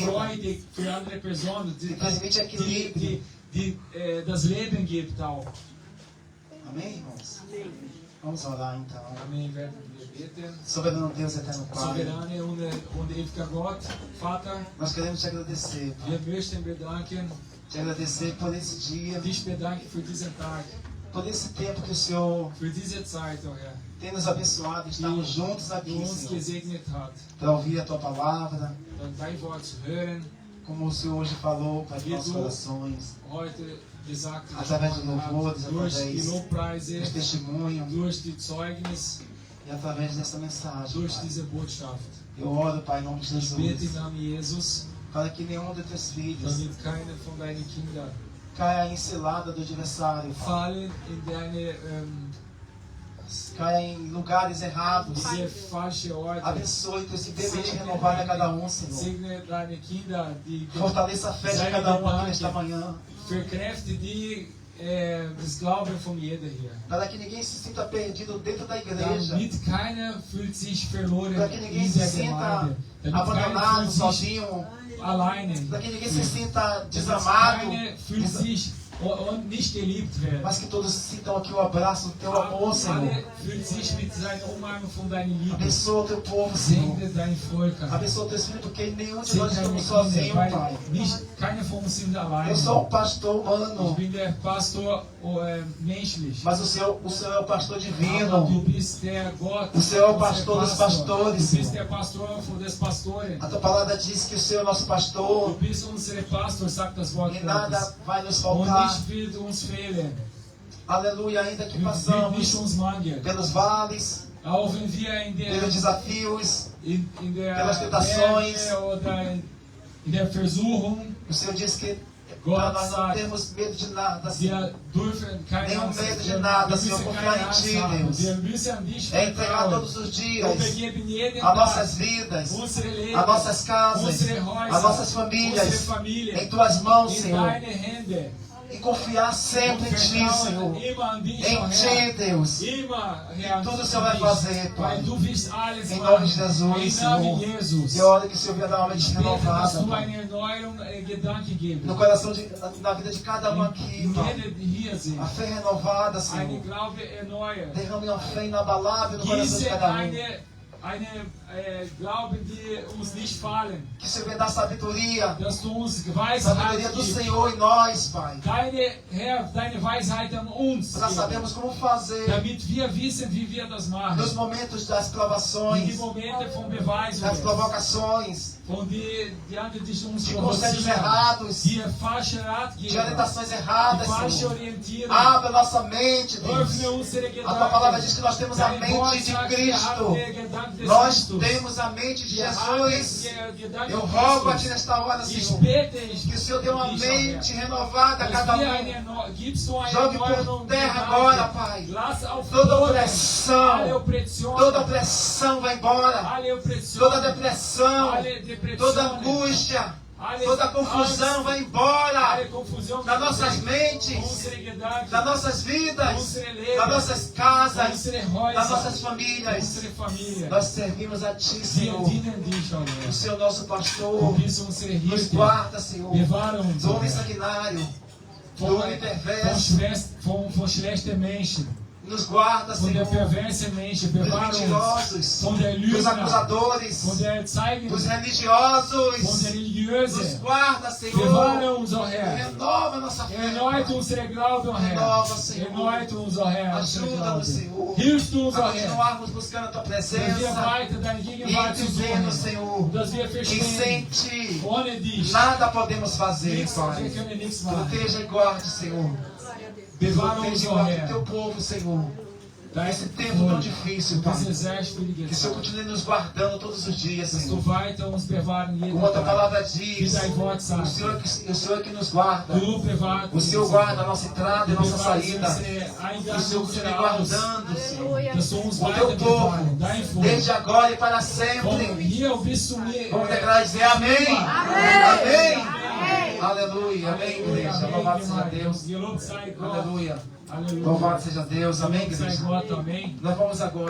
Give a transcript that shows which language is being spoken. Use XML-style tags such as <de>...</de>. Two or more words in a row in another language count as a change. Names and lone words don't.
<de>Freude für andere Personen,</de> <pt>Que transmite equilíbrio.</pt> <de>die das Leben gibt auch.</de> <pt>Amém, irmãos? Vamos orar então. Amém,</pt> <de>werden wir beten.</de> <pt>Soberano Deus, eterno Pai.</pt> <de>Soberane und ewiger Gott, Vater,</de> <pt>Nós queremos te agradecer, Pai.</pt> <de>wir möchten bedanken,</de> <pt>Te agradecer por esse dia,</pt> <de>dich bedanken für diesen Tag,</de> <pt>por esse tempo que o Senhor</pt> <de>für diese Zeit, oh Herr,</de> <pt>tem nos abençoado. Estamos juntos</pt> <de>die</de> <pt>aqui,</pt> <de>uns</de> <pt>Senhor,</pt> <de>gesegnet hat,</de> <pt>para ouvir a Tua palavra,</pt> <de>dein Wort zu hören,</de> <pt>como o Senhor hoje falou para os nossos Jesus. corações,</pt> <de>heute gesagt</de> <pt>através de louvores,</pt> <de>durch die</de> <pt>através</pt> <de>Lobpreise,</de> <pt>dos testemunhos</pt> <de>durch die Zeugnis,</de> <pt>e através dessa mensagem,</pt> <de>durch</de> <pt>Pai.</pt> <de>diese Botschaft.</de> <pt>Eu oro, Pai, em nome de Ich bete Jesus,</pt> <de>im Namen Jesus,</de> <pt>para que nenhum de Teus filhos</pt> <de>damit keine von deinen Kindern</de> <pt>caia em cilada do adversário, Pai.</pt> <de>fallen in deine</de> <pt>Caia em lugares errados.</pt> <de>diese falsche Orte.</de> <pt>Abençoe Teu esse bebê renovado a cada um, Senhor.</pt> <de>Segne deine Kinder, die</de> <pt>Fortaleça a fé de cada um aqui nesta manhã.</pt> <de>verkräfte die das Glauben von jeder hier.</de> <pt>Para que ninguém se sinta perdido dentro da igreja.</pt> <de>Damit keiner fühlt sich verloren</de> <pt>Para que ninguém</pt> <de>in</de> <pt>se</pt> <de>der</de> <pt>sinta</pt> <de>Gemeinde. Damit keiner</de> <pt>abandonado,</pt> <de>fühlt sich</de> <pt>sozinho.</pt> <de>alleine.</de> <pt>Para que ninguém se sinta</pt> <de>Damit</de> <pt>desamado.</pt> <de>keiner fühlt sich und nicht geliebt werden.</de> <pt>Mas que todos sintam aqui o abraço do Teu amor, Senhor.</pt> <de>Alle fühlt sich mit seiner Umarmung von deiner Liebe.</de> <pt>Abençoa o Teu povo, Senhor.</pt> <de>Segne dein Volk.</de> <pt>Abençoa o Teu Espírito, porque nenhum de</pt> <de>Segne</de> <pt>nós</pt> <de>deine</de> <pt>estamos sozinhos,</pt> <de>Kinder,</de> <pt>Pai.</pt> <de>weil nicht, keine von uns sind alleine.</de> <pt>Eu sou um pastor</pt> <de>Ich</de> <pt>humano,</pt> <de>bin der Pastor menschlich.</de> <pt>mas o Senhor é o pastor</pt> <de>Aber du</de> <pt>divino.</pt> <de>bist der Gott.</de> <pt>O Senhor é o</pt> <de>unser</de> <pt>pastor dos pastores,</pt> <de>Du bist</de> <pt>Senhor.</pt> <de>der Pastor des Pastoren.</de> <pt>A Tua palavra diz que o Senhor é nosso</pt> <de>Du</de> <pt>pastor</pt> <de>bist unser Pastor, sagt das Wort</de> <pt>e</pt> <de>Gottes.</de> <pt>nada vai nos</pt> <de>Und</de> <pt>faltar.</pt> <de>nicht wird uns fehlen.</de> <pt>Aleluia, ainda que</pt> <de>Wird nicht</de> <pt>passamos</pt> <de>uns mangeln.</de> <pt>pelos vales,</pt> <de>Auch wenn wir</de> <pt>pelos desafios,</pt> <de>in der</de> <pt>pelas tentações.</pt> <de>Berge oder in der Versuchung,</de> <pt>o Senhor diz que</pt> <de>Gott</de> <pt>para nós não</pt> <de>sagt,</de> <pt>temos medo de nada, Senhor.</pt> <de>wir dürfen keine</de> <pt>Nenhum</pt> <de>Angst</de> <pt>medo de</pt> <de>haben.</de> <pt>nada,</pt> <de>Wir</de> <pt>Senhor,</pt> <de>müssen</de> <pt>confiar</pt> <de>keine</de> <pt>em</pt> <de>Angst</de> <pt>Ti,</pt> <de>haben.</de> <pt>Deus.</pt> <de>Wir müssen an dich</de> <pt>É entregar</pt> <de>vertrauen.</de> <pt>todos os</pt> <de>Und</de> <pt>dias</pt> <de>wir geben jeden</de> <pt>as</pt> <de>Tag</de> <pt>nossas vidas,</pt> <de>unsere Leben,</de> <pt>as nossas casas,</pt> <de>unsere Häuser,</de> <pt>as nossas famílias</pt> <de>unsere Familie</de> <pt>em Tuas mãos,</pt> <de>in</de> <pt>Senhor.</pt> <de>deine Hände.</de> <pt>E confiar</pt> <de>Und</de> <pt>sempre em Ti,</pt> <de>vertrauen</de> <pt>Senhor.</pt> <de>immer an dich, oh</de> <pt>Em</pt> <de>Herr.</de> <pt>Ti, Deus.</pt> <de>Immer, Herr,</de> <pt>Tudo o</pt> <de>an</de> <pt>Senhor vai</pt> <de>dich.</de> <pt>fazer, Pai.</pt> <de>Weil du wirst alles</de> <pt>Em</pt> <de>machen.</de> <pt>nome de Jesus, Em nome Senhor. de Jesus. Eu oro que o Senhor venha dar uma mente</pt> <de>Ich bete, dass</de> <pt>renovada,</pt> <de>du</de> <pt>Pai.</pt> <de>eine Erneuerung Gedanken gibst.</de> <pt>No coração, na vida de cada um aqui,</pt> <de>In</de> <pt>Pai.</pt> <de>jeder, die hier sind.</de> <pt>A fé renovada,</pt> <de>Eine</de> <pt>Senhor.</pt> <de>Glaube erneuern.</de> <pt>Derrame uma fé inabalável no coração de</pt> <de>Diese</de> <pt>cada um.</pt> <de>eine Glauben, die uns nicht fallen.</de> <pt>Que o Senhor venha dar sabedoria.</pt> <de>Dass du uns</de> <pt>Sabedoria</pt> <de>Weisheit</de> <pt>do</pt> <de>gibst.</de> <pt>Senhor em nós, Pai.</pt> <de>Herr, deine Weisheit an uns.</de> <pt>Para sabermos como fazer</pt> <de>Damit wir wissen, wie wir das machen.</de> <pt>nos momentos das</pt> <de>In die</de> <pt>provações,</pt> <de>Momente von Beweisung.</de> <pt>das provocações, Von diante de uns de conselhos</pt> <de>provozieren.</de> <pt>errados,</pt> <de>Die falsche</de> <pt>de</pt> <de>Ratgeber.</de> <pt>orientações</pt> <de>Die</de> <pt>erradas,</pt> <de>falsche</de> <pt>Senhor.</pt> <de>Orientierung.</de> <pt>Abra nossa mente, Deus.</pt> <de>Öffne unsere</de> <pt>A Tua palavra diz</pt> <de>Gedanken.</de> <pt>que nós temos a</pt> <de>Dein</de> <pt>mente</pt> <de>Wort</de> <pt>de</pt> <de>sagt, wir haben</de> <pt>Cristo.</pt> <de>den Gedanken des</de> <pt>Nós</pt> <de>Christus.</de> <pt>temos a mente de</pt> <de>Wir haben</de> <pt>Jesus.</pt> <de>den Gedanken</de> <pt>Eu</pt> <de>des</de> <pt>rogo a Ti</pt> <de>Christus.</de> <pt>nesta hora,</pt> <de>Ich</de> <pt>Senhor,</pt> <de>bete,</de> <pt>que o Senhor dê uma</pt> <de>dich, oh Herr.</de> <pt>mente renovada a</pt> <de>Dass</de> <pt>cada</pt> <de>wir</de> <pt>um.</pt> <de>gibst du eine</de> <pt>Jogue por</pt> <de>Erneuerung</de> <pt>terra</pt> <de>Gedanken.</de> <pt>agora, Pai.</pt> <de>Lass auf</de> <pt>Toda</pt> <de>Boden</de> <pt>opressão,</pt> <de>alle Opressionen,</de> <pt>toda opressão vai embora.</pt> <de>alle Opressionen,</de> <pt>Toda depressão,</pt> <de>alle Depressionen,</de> <pt>toda angústia, Toda a confusão vai embora</pt> <de>alle Konfusion</de> <pt>das nossas</pt> <de>geht weg.</de> <pt>mentes,</pt> <de>Unsere Gedanken,</de> <pt>das nossas vidas,</pt> <de>unsere Leben,</de> <pt>das nossas casas,</pt> <de>unsere</de> <pt>das</pt> <de>Häuser,</de> <pt>nossas famílias.</pt> <de>unsere Familie.</de> <pt>Nós servimos a Ti,</pt> <de>Wir</de> <pt>Senhor.</pt> <de>dienen dich,</de> <pt>ó</pt> <de>O Herr.</de> <pt>Senhor nosso</pt> <de>Du</de> <pt>pastor.</pt> <de>bist unsere</de> <pt>Nos</pt> <de>Hirte.</de> <pt>guarda, Senhor,</pt> <de>Bewahre uns,</de> <pt>do</pt> <de>ó</de> <pt>homem</pt> <de>Herr.</de> <pt>sanguinário, do</pt> <de>Von,</de> <pt>homem perverso.</pt> <de>von schlechten Menschen,</de> <pt>Nos guarda,</pt> <de>von der</de> <pt>Senhor,</pt> <de>perversen Menschen.</de> <pt>dos</pt> <de>Bewahre uns</de> <pt>mentirosos,</pt> <de>von der</de> <pt>dos</pt> <de>Lügner,</de> <pt>acusadores,</pt> <de>von der Zeigen,</de> <pt>dos</pt> <de>von der</de> <pt>religiosos. Nos</pt> <de>Religiösen.</de> <pt>guarda, Senhor.</pt> <de>Bewahre uns, ó Herr.</de> <pt>Renova nossa fé.</pt> <de>Erneut unsere Glauben, ó Herr.</de> <pt>Renova, Senhor.</pt> <de>Erneut uns, ó Herr, unsere</de> <pt>Ajuda-nos,</pt> <de>Glauben.</de> <pt>Senhor,</pt> <de>Hilfst uns, ó</de> <pt>a</pt> <de>Herr,</de> <pt>continuarmos buscando a Tua</pt> <de>dass wir</de> <pt>presença</pt> <de>weiter deine</de> <pt>e</pt> <de>Gegenwart zu</de> <pt>entendendo,</pt> <de>suchen.</de> <pt>Senhor,</pt> <de>Dass wir</de> <pt>que</pt> <de>verstehen,</de> <pt>sem Ti</pt> <de>ohne dich,</de> <pt>nada podemos fazer,</pt> <de>wir</de> <pt>Pai.</pt> <de>können nichts machen.</de> <pt>Proteja e guarde, Senhor.</pt> <de>Bewahre uns,</de> <pt>Proteja e</pt> <de>ó</de> <pt>guarde o</pt> <de>Herr,</de> <pt>Teu povo, Senhor.</pt> <de>dein</de> <pt>Nesse tempo tão</pt> <de>Volk,</de> <pt>difícil, Pai. das Exército de Que o Senhor</pt> <de>Gott.</de> <pt>continue nos guardando todos os dias,</pt> <de>Dass du</de> <pt>Senhor.</pt> <de>weiter uns bewahren jeden</de> <pt>Como a Tua</pt> <de>Tag.</de> <pt>palavra</pt> <de>Wie</de> <pt>diz,</pt> <de>dein Wort</de> <pt>o</pt> <de>sagt.</de> <pt>Senhor é que nos guarda.</pt> <de>Du bewahrst</de> <pt>O Senhor</pt> <de>uns,</de> <pt>guarda a nossa entrada e</pt> <de>Du</de> <pt>a nossa</pt> <de>bewahrst</de> <pt>saída.</pt> <de>unsere</de> <pt>O</pt> <de>Eingang</de> <pt>Senhor</pt> <de>und</de> <pt>continue</pt> <de>unsere Aus.</de> <pt>guardando, Senhor.</pt> <de>Dass du uns</de> <pt>O</pt> <de>weiter</de> <pt>Teu povo,</pt> <de>bewahren, dein Volk.</de> <pt>desde agora e para</pt> <de>Von</de> <pt>sempre.</pt> <de>hier bis zum</de> <pt>Vamos declarar e dizer amém. Amém. Aleluia. Amém, igreja. Louvado seja Deus.</pt> <de>Gelobt sei Gott.</de> <pt>Aleluia. Aleluia. Louvado seja Deus. Amém,</pt> <de>Gelobt sei</de> <pt>igreja.</pt> <de>Gott. Amém.</de> <pt>Nós vamos agora.</pt>